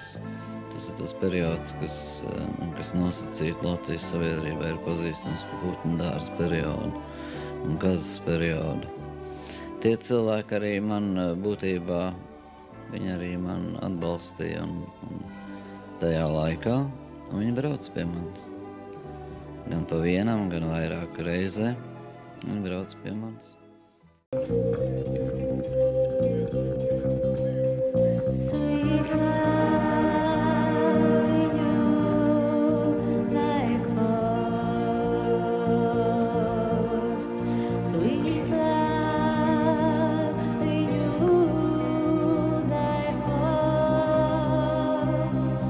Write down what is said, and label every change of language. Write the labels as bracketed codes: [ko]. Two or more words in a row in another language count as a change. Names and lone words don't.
[lv] Tas ir tas periods, kas nosacīti Latvijas sabiedrībā ir pazīstams par putnu dārza periodu un kazas periodu. Tie cilvēki arī man būtībā, viņi arī man atbalstīja un tajā laikā, un viņi brauc pie manis. Gan pa vienam, gan vairāk reizē, viņi brauc pie manis. [en] Sweet love in you like flowers. Sweet love in you like flowers.